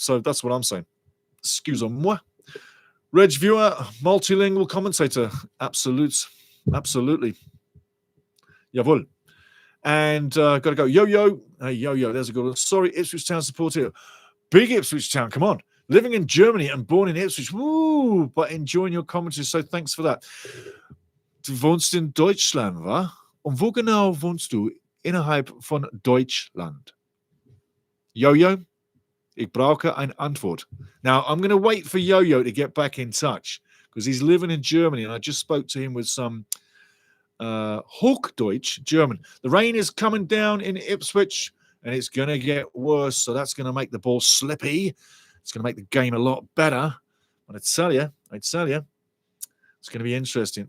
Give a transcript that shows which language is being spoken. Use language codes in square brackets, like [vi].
[en] So that's what I'm saying. [fr] Excuse-moi. [en] Reg Viewer, multilingual commentator. Absolutely. Jawohl. And got to go. Yo-Yo. Hey, Yo-Yo. There's a good one. Sorry, Ipswich Town supporter. Big Ipswich Town. Come on. Living in Germany and born in Ipswich. Woo! But enjoying your commentary. So thanks for that. [de] Du wohnst in Deutschland, wa? Und wo genau wohnst du innerhalb von Deutschland? Yo-Yo, ich brauche eine Antwort. [en] Now, I'm going to wait for Yo-Yo to get back in touch because he's living in Germany and I just spoke to him with some Hochdeutsch German. The rain is coming down in Ipswich and it's going to get worse, so that's going to make the ball slippy. It's going to make the game a lot better. But I tell you, it's going to be interesting.